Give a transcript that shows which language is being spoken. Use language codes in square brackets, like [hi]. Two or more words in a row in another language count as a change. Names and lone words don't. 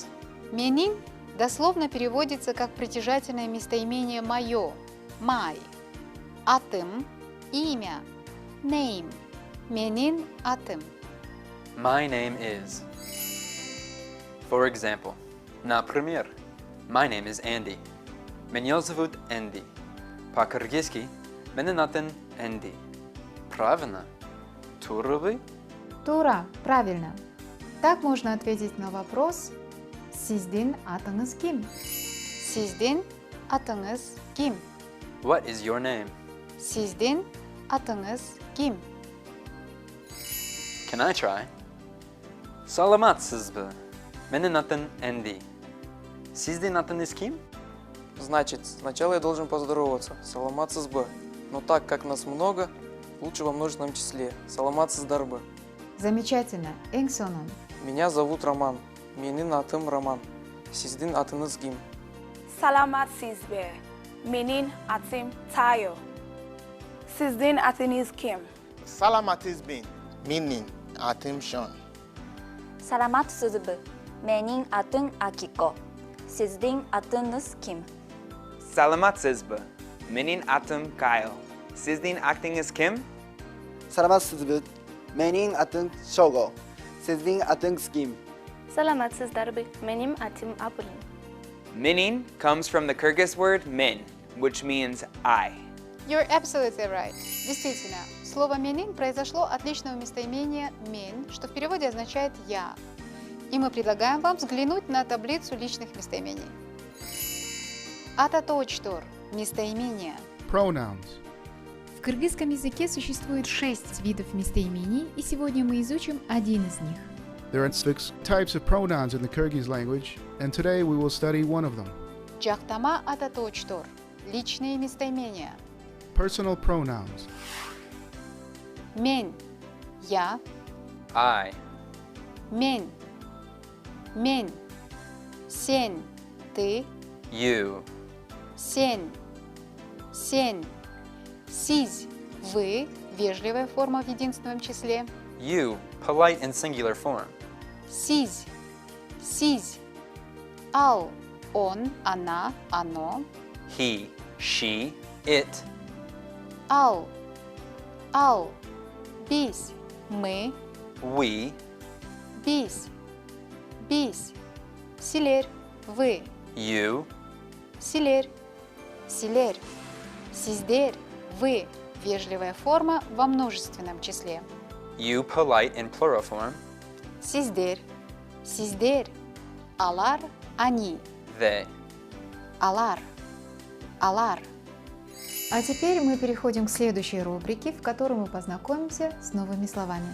[ru] «Менин» дословно переводится как притяжательное местоимение «моё», «май». «Атым» – имя, «name». [ky] «Менин атым». [en] My name is. For example, например, my name is Andy. [ru] Меня зовут Энди. [ky] По-кыргызски, менин атын Энди. [ru] Правильно? Туры? Тура, правильно. Так можно ответить на вопрос [ky] «Сиздин атыңыз ким?» «Сиздин атыңыз ким?» [en] What is your name? [ky] «Сиздин атыңыз ким?» [en] Can I try? [ky] Саламатсызбы. Менин атын Энди. Сиздин атыңыз ким? [ru] Значит, сначала я должен поздороваться. [ky] Саламатсызбы. [ru] Но так как нас много, лучше во множественном числе. [ky] Саламатсыздарбы. [ru] Замечательно. [ky] Эң сонун. [ru] Меня зовут Роман. [ky] Менин атым Роман. Сиздин атыңыз ким? Саламатсызбы. Менин атым Tayo. Сиздин атыңыз ким? Саламатсызбын, [en] meaning Atim Sean. [ky] Саламатсызбы. Менин атын Акико. Сиздин атыңыз ким? Саламатсызбы. Менин атым Kyle. Сиздин атыңыз ким? Саламатсызбы. Менин атын Шого. Сиздин атыңыз ким? Саламатсыздарбы. Менин атим Апулин. [en] Menin comes from the Kyrgyz word min, which means I. You're absolutely right. [ru] Действительно, слово «менин» произошло от личного местоимения «мен», что в переводе означает «я». И мы предлагаем вам взглянуть на таблицу личных местоимений. Ататочтор – местоимения. [en] Pronouns. [ru] В кыргызском языке существует 6 видов местоимений, и сегодня мы изучим один из них. [en] There are 6 types of pronouns in the Kyrgyz language, and today we will study one of them. [ky] Джахтама ататочтор [ru] – личные местоимения. [en] Personal pronouns. [ru] Мен – я. [en] I. [ky] Мен. Мен. [ru] Сен – ты. [en] You. [ky] Сен. Сен. Сиз – [ru] вы, вежливая форма в единственном числе. [en] You. Polite and singular form. [ky] Сиз. Сиз. Ал – [ru] он, она, оно. [en] He. She. It. [ky] Ал. Ал. [ru] Biz – мы. [en] We. [ky] Биз. Биз. [ru] Силер – вы. [en] You. [ky] Силер. Силер. Сиздер – [ru] вы, вежливая форма во множественном числе. [en] You. Polite in plural form. [ky] Сиздер. Сиздер. Алар – они. [en] They. [ky] Алар. Алар. [ru] А теперь мы переходим к следующей рубрике, в которой мы познакомимся с новыми словами.